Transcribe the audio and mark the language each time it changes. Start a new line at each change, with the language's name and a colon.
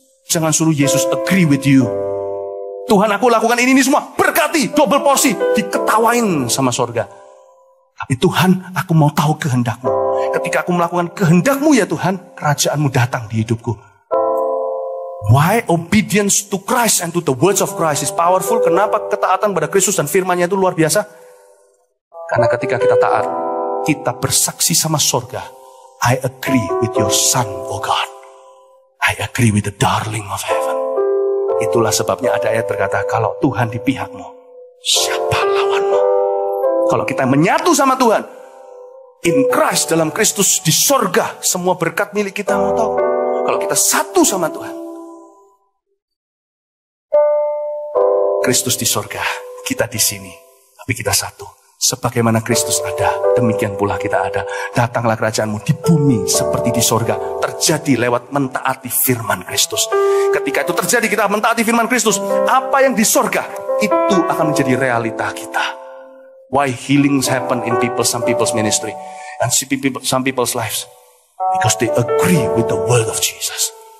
Indonesian: Jangan suruh Yesus
English: agree with you.
Indonesian: Tuhan, aku lakukan ini semua, berkati, double porsi, diketawain sama sorga. Tapi Tuhan, aku mau tahu kehendak-Mu. Ketika aku melakukan kehendak-Mu ya Tuhan, kerajaan-Mu datang di hidupku.
English: Why obedience to Christ and to the words of Christ is powerful?
Indonesian: Kenapa ketaatan pada Kristus dan firman-Nya itu luar biasa? Karena ketika kita taat, kita bersaksi sama sorga.
English: I agree with your son, oh God. I agree with the darling of heaven.
Indonesian: Itulah sebabnya ada ayat berkata, kalau Tuhan di pihakmu, siapa lawanmu? Kalau kita menyatu sama Tuhan,
English: in Christ,
Indonesian: dalam Kristus, di sorga, semua berkat milik kita. Mau tahu? kalau kita satu sama Tuhan. Kristus di sorga, kita di sini, tapi kita satu. Sebagaimana Kristus ada, demikian pula kita ada. Datanglah kerajaanmu di bumi seperti di sorga. Terjadi lewat mentaati firman Kristus. Ketika itu terjadi, kita mentaati firman Kristus. Apa yang di sorga, itu akan menjadi realita kita.
English: Why healings happen in some people's ministry and some people's lives? Because they agree with the word of Jesus.